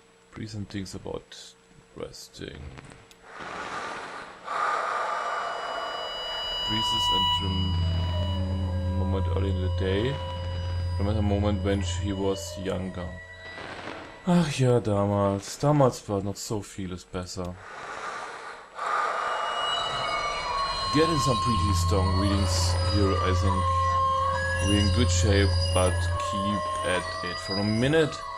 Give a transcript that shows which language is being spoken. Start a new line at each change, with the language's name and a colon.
English: Breathe and think about resting. Breathes and moment early in the day. Remember a moment when she was younger.
German: Ach ja, damals. Damals war noch so vieles besser.
English: Getting some pretty strong readings here, I think. We're in good shape, but keep at it for a minute.